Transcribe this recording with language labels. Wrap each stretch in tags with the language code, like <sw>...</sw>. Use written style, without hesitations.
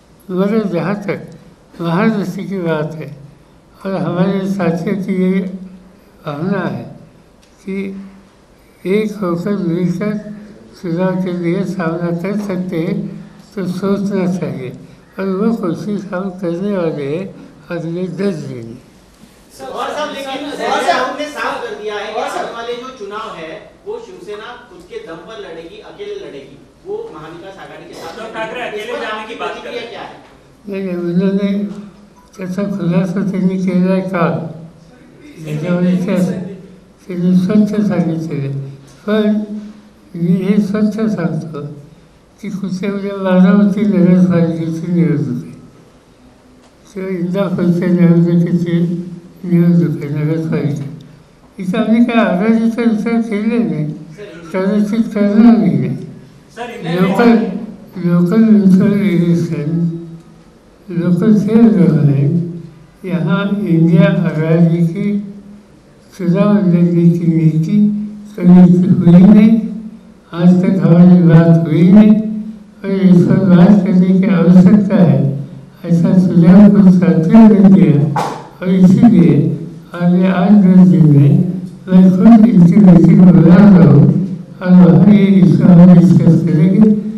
<hi>मगर जहाँ तक महाराष्ट्र की बात है और हमारे साथियों की ये भावना है कि एक होकर मिलकर चुनाव के लिए सामना कर सकते हैं, तो सोचना चाहिए और वो कोशिश हम करने वाले हैं अगले 10 दिन में. हमने साफ कर दिया है कि आने वाले जो चुनाव है वो शिवसेना खुद के दम पर लड़ेगी, अकेले लड़ेगी. वो महाविकास आघाड़ी के साथ ठाकरे अकेले जाने की बात कर रहे हैं. क्या है? नहीं, उन्होंने</hi> <mr>त्याचा खुलासा त्यांनी केला आहे काल. त्याच्यामध्ये त्यांनी स्वच्छ सांगितलेले. पण मी हे स्वच्छ सांगतो की कुठे उद्या बारामती नगरपालिकेची निवडणूक आहे किंवा इंदापूरच्या निवडणुकीची निवडणूक आहे नगरपालिका. इथं आम्ही काय आघाडीचा विचार केला नाही, कदाचित करणार नाही.</mr> <en>local municipal election, local self government,</en> <hi>यहाँ इंडिया आघाड़ी की चुनाव लड़ने की नीति कभी हुई नहीं. आज तक हमारी बात हुई नहीं और इस पर बात करने की आवश्यकता है, ऐसा सुझाव कुछ साथियों ने दिया और इसीलिए आगे 8-10 दिन में मैं खुद इनकी मीटिंग बुला रहा हूँ और वहाँ ये इसका हम डिस्कस करेंगे.</hi>